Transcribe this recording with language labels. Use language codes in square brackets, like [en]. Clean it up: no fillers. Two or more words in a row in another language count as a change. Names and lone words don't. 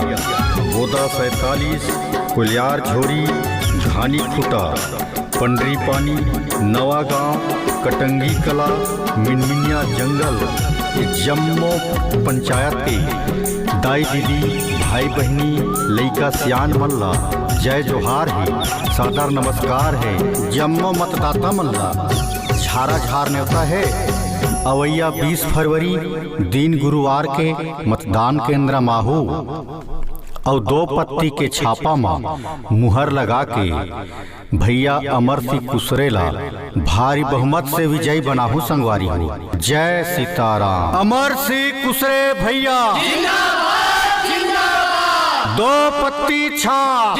[hne] बोदा 47, कुलियार झोरी, घानी खुटा, पंडरी पानी, नवा गांव, कटंगी कला, मिनमिनिया जंगल, जम्मो पंचायत के दाई दीदी, भाई बहनी, लइका सियान मल्ला जय जोहार है, सादर नमस्कार है। जम्मो मतदाता मल्ला झारा झार न्योता है अवैया 20 फरवरी दिन गुरुवार के मतदान केंद्र माहू और 2 पत्ती के छापा में मुहर लगा के भैया अमर सिंह कुशरेला भारी बहुमत से विजयी बनाहू संगवारी हो। जय सीताराम। अमर सिंह कुशरे भैया 2 पत्ती छाप।